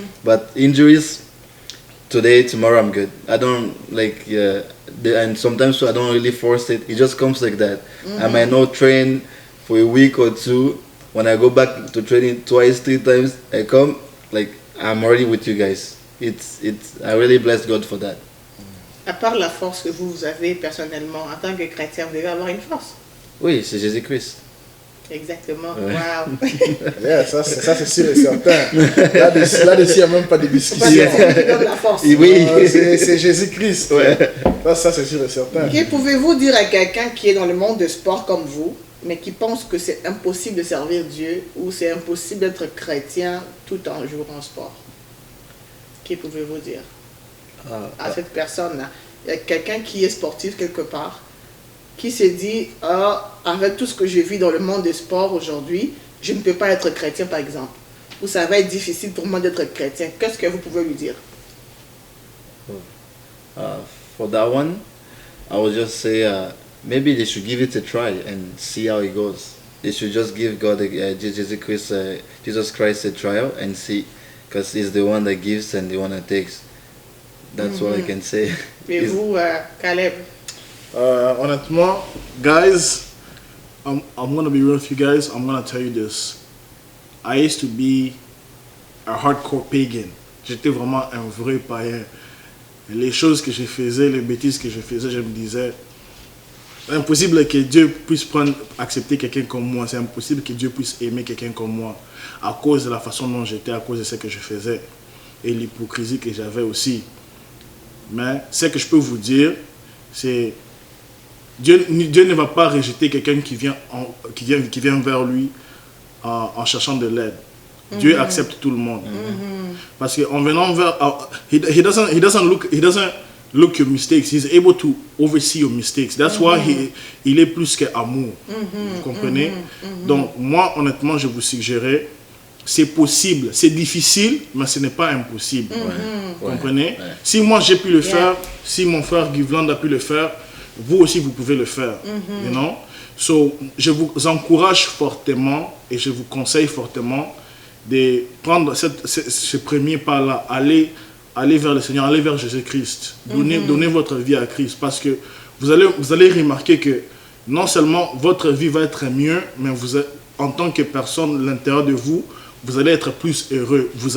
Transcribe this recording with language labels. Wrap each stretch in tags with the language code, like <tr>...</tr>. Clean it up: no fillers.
<en>But injuries. Today, tomorrow I'm good. I don't and sometimes I don't really force it. It just comes like that. I might not train for a week or two. When I go back to training twice, 3 times, I come like I'm already with you guys. I really bless God for that.</en> <fr>À part la force que vous avez personnellement en tant que chrétien, vous devez avoir une force. Oui, c'est Jésus-Christ. Exactement. Ouais.</fr> <en>Wow. Yeah,</en> <fr>ça c'est sûr et certain. Là-dessus, il n'y a même pas de discussion. La force. Oui. C'est Jésus-Christ. Ouais. Ça c'est sûr et certain. Pouvez-vous dire à quelqu'un qui est dans le monde de sport comme vous, mais qui pense que c'est impossible de servir Dieu ou c'est impossible d'être chrétien tout en jouant au sport? Qu'est-ce que pouvez-vous dire à cette personne-là? Il y a quelqu'un qui est sportif quelque part, qui s'est dit, avec tout ce que je vis dans le monde des sports aujourd'hui, je ne peux pas être chrétien par exemple. Ou ça va être difficile pour moi d'être chrétien. Qu'est-ce que vous pouvez lui dire?</fr> <en>For that one, I would just say maybe they should give it a try and see how it goes. They should just give God, Jesus Christ a trial and see, because He's the one that gives and the one that takes. That's what I can say.</en> <fr>Et vous, Caleb? Honnêtement,</fr> <en>guys, I'm gonna be real with you guys. I'm gonna tell you this. I used to be a hardcore pagan.</en> <fr>J'étais vraiment un vrai païen. Les choses que je faisais, les bêtises que je faisais, je me disais, c'est impossible que Dieu puisse accepter quelqu'un comme moi. C'est impossible que Dieu puisse aimer quelqu'un comme moi à cause de la façon dont j'étais, à cause de ce que je faisais et l'hypocrisie que j'avais aussi. Mais ce que je peux vous dire, c'est Dieu ne va pas rejeter quelqu'un qui vient vers lui en cherchant de l'aide. Dieu accepte tout le monde. Parce qu'en venant vers...</fr> <en>he doesn't look your mistakes. He's able to oversee your mistakes. That's why</en> <fr>il est plus qu'amour. Vous comprenez? Donc, moi, honnêtement, je vous suggérerais, c'est possible. C'est difficile, mais ce n'est pas impossible. Vous comprenez? Si moi, j'ai pu le faire, si mon frère Givland a pu le faire, vous aussi, vous pouvez le faire.</fr> <en>You know? So,</en> <fr>je vous encourage fortement et je vous conseille fortement de prendre ce premier pas-là, aller vers le Seigneur, aller vers Jésus-Christ, donner votre vie à Christ, parce que vous allez remarquer que non seulement votre vie va être mieux, mais en tant que personne, l'intérieur de vous, vous allez être plus heureux.</fr>